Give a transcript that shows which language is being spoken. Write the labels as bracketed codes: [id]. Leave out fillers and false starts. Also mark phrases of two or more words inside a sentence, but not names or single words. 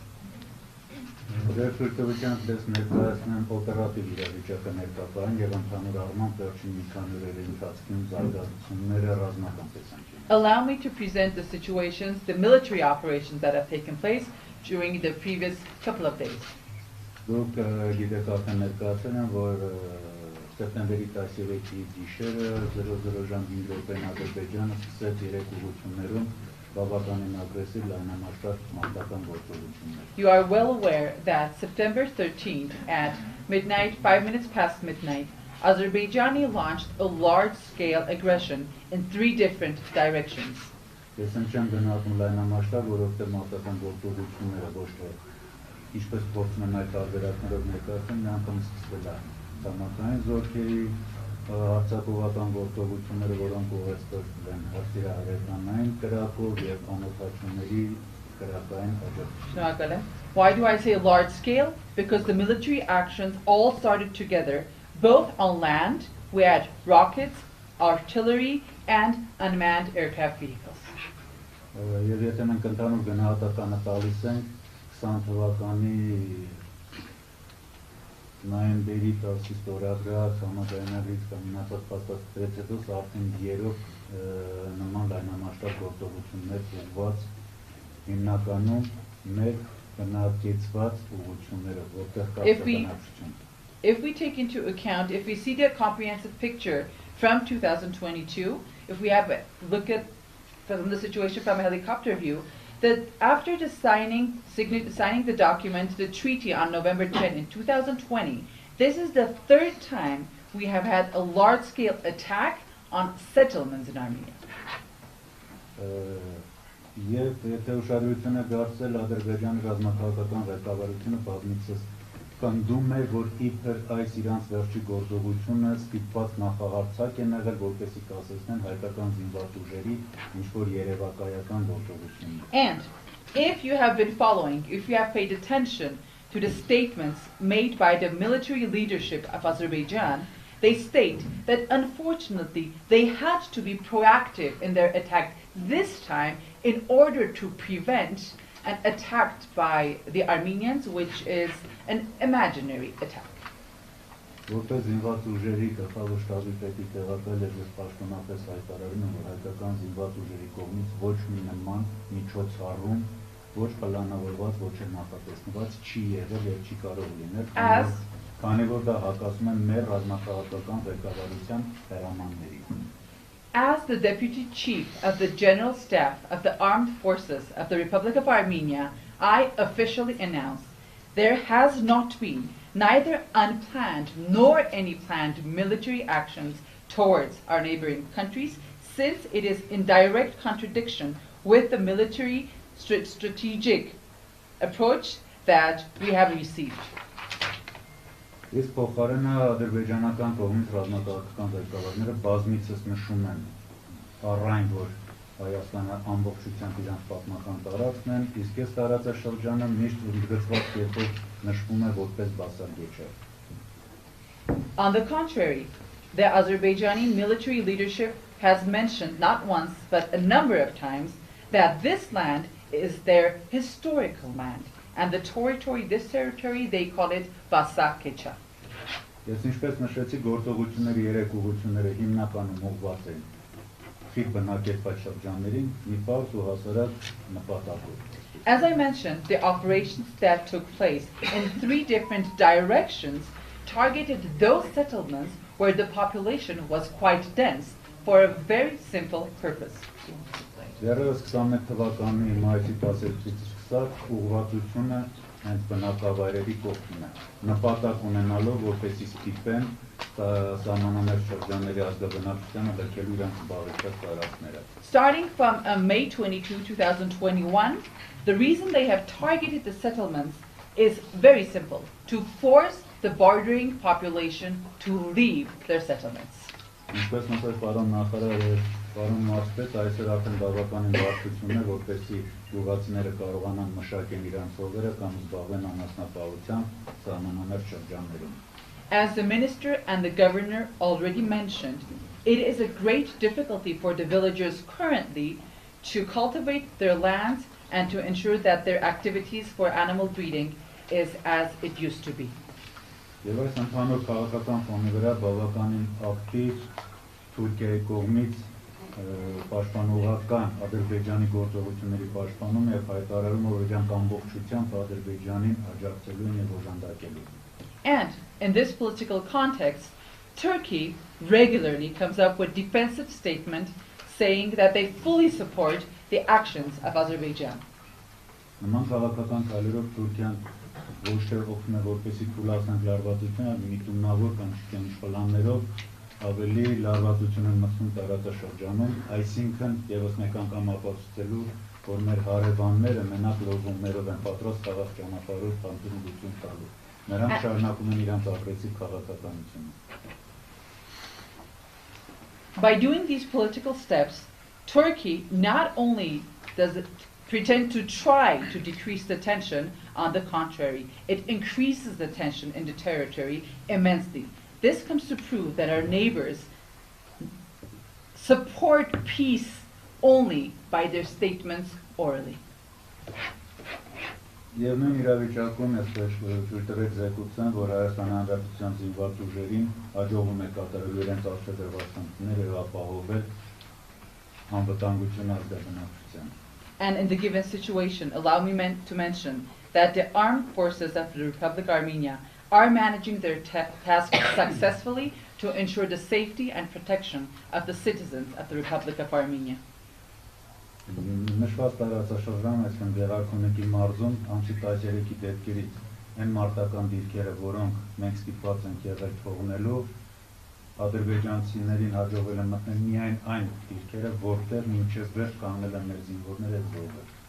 [en] Allow me to present the situations, the military operations that have taken place during the previous couple of days. [hy] Սեպտեմբերի 13-ի գիշերը 00 ժամ 5 րոպեին Ադրբեջանը սկսեց 3 ուղղություններում բավականին ագրեսիվ լայնամասշտաբ մարտական գործողություններ. [en] You are well aware that September 13th at midnight, 5 minutes past midnight, Azerbaijani launched a large-scale aggression in 3 different directions. [hy] Ես չեմ գնահատում լայնամասշտաբ, որովհետև մարտական գործողությունները ոչ թե ինչպես փորձում են այդ տարբերակներով ներկայացնել, միանգամից սկսվել է Համակային զորքերի հարձակողական գործողությունները, որոնք ուղեկցվել են հրթիռահրետանային կրակով եւ անօթաչուների կրակային աջակցությամբ. [en] Why do I say large scale? Because the military actions all started together, both on land, we had rockets, artillery, and unmanned aircraft vehicles. [hy] Եվ եթե մենք ընդհանուր գնահատականը տալիս ենք 20 թվականի նոյեմբերի 10-ի ստորագրած համաձայնագրից կամ մնացած փաստաթղթերից հետո արդեն 3 նման լայնամասշտաբ գործողություններ ուղղված հիմնականում մեր բնակեցված ուղղությունները, որտեղ կա բնակչություն. [en] If we take into account, if we see the comprehensive picture from 2022, if we have a look at from the situation from a helicopter view, that after the signing the document, the treaty on November 10 in 2020, this is the 3rd time we have had a large-scale attack on settlements in Armenia. [hy] Եվ եթե ուշադրություն է դարձել Ադրբեջանի ռազմաքաղաքական ղեկավարությունը բազմիցս պնդում է, որ իբր այս իրանց վերջի գործողությունը ստիպված նախահարցակ է եղել, որպեսզի կասեցնեն հայկական զինված ուժերի ինչ-որ երևակայական գործողություններ. [en] And if you have been following, if you have paid attention to the statements made by the military leadership of Azerbaijan, they state that unfortunately they had to be proactive in their attack this time in order to prevent an attack by the Armenians, which is an imaginary attack. [hy] Որպես զինված ուժերի գլխավոր շտաբի պետի տեղակալի եւ պաշտոնապես հայտարարում եմ, որ հայկական զինված ուժերի կողմից ոչ մի նման միջոցառում, ոչ պլանավորված, ոչ էլ նախատեսված չի եղել եւ չի կարող լինել, քանի որ դա հակասում է մեր ռազմաքաղաքական ղեկավարության հրամաններին. [en] As the Deputy Chief of the General Staff of the Armed Forces of the Republic of Armenia, I officially announce there has not been neither unplanned nor any planned military actions towards our neighboring countries, since it is in direct contradiction with the military strategic approach that we have received. [hy] Ես փոխարենը ադրբեջանական կողմից ռազմաքաղաքական ղեկավարները բազմիցս նշում են առայն, որ Հայաստանը ամբողջությամբ իրանց պատմական տարածքն են, իսկ այս տարածաշրջանը միշտ ընդգծված կերպով նշվում է որպես բասարգեչը։ [en] On the contrary, the Azerbaijani military leadership has mentioned not once but a number of times that this land is their historical land, and this territory they call it Basakecha. [hy] Ես ինչպես նշեցի, գործողությունների երեք ուղղությունները հիմնականում ուղղված են խիտ բնակեցված շրջաններին մի պարզ ու հասարակ նպատակով։ [en] As I mentioned, the operations that took place in 3 different directions targeted those settlements where the population was quite dense for a very simple purpose. [hy] 2021 թվականի մայիսի 16-ից սկսած ուղղվածությունը հենց բնակավայրերի կողմն է, նպատակ ունենալով որպեսզի ստիպեն սահմանամերձ շրջանների ազգաբնակչությանը լքելու իրենց զբաղեցրած տարածքները։ [en] Starting from May 22, 2021, the reason they have targeted the settlements is very simple: to force the bordering population to leave their settlements. [hy] Ինչպես նշեց պարոն նախարարը, պարոն մարզպետ, այսօր արդեն բավականին բարդություններ է, որպեսզի գյուղացիները կարողանան մշակեն իրենց հողերը կամ զբաղվեն անասնապահությամբ սահմանամերձ շրջաններում։ [en] As the minister and the governor already mentioned, it is a great difficulty for the villagers currently to cultivate their lands and to ensure that their activities for animal breeding is as it used to be. [hy] Եվ այս ընդհանուր քաղաքական ֆոնի վրա բավականին ակտիվ Թուրքիայի կողմից պաշտպանողական Ադրբեջանի գործողությունների պաշտպանում եւ հայտարարում որ իրանք ամբողջությամբ Ադրբեջանին աջակցելու են եւ օժանդակելու։ [en] And in this political context, Turkey regularly comes up with defensive statements saying that they fully support the actions of Azerbaijan. [hy] Նման քաղաքական քայլերով Թուրքիան ոչ թե օգնում է որպեսզի թույլատնենք լարվածությունը, միտումնավոր կամ չգիտեմ պլաններով ավելի լարվածություն են մտցնում տարածաշրջանում, այսինքն եւս մեկ անգամ ապացուցելու, որ մեր հարևանները մենակ լոզունգներով են պատրաստ քաղաք ճանապարհով խնդիրին լուծում տալու։ Նրանք շարունակում են իրենց ագրեսիվ քաղաքականությունը։ [en] By doing these political steps, Turkey not only does it pretend to try to decrease the tension, on the contrary, it increases the tension in the territory immensely. This comes to prove that our neighbors support peace only by their statements orally. [hy] Եվ նույն իրավիճակում այսպես շուտերեք զեկուցան, որ Հայաստանի Հանրապետության զինված ուժերին հաջողվում է կատարել իրենց արժեքավոր խնդիրները եւ ապահովել անվտանգությունը ազգաբնակչության։ [en] And in the given situation, allow me to mention that the armed forces of the Republic of Armenia are managing their task successfully to ensure the safety and protection of the citizens of the Republic of Armenia. [hy] Նշված տարածաշրջանում, այսինքն Գեղարքունիքի մարզում անցի 13-ի դեպքերից այն մարտական դիրքերը, որոնք մենք ստիպված ենք եղել թողնելու, ադրբեջանցիներին հաջողվել է մտնել միայն այն դիրքերը, որտեղ մինչև վերջ կանգնել են մեր զինվորները եւ զոհվել։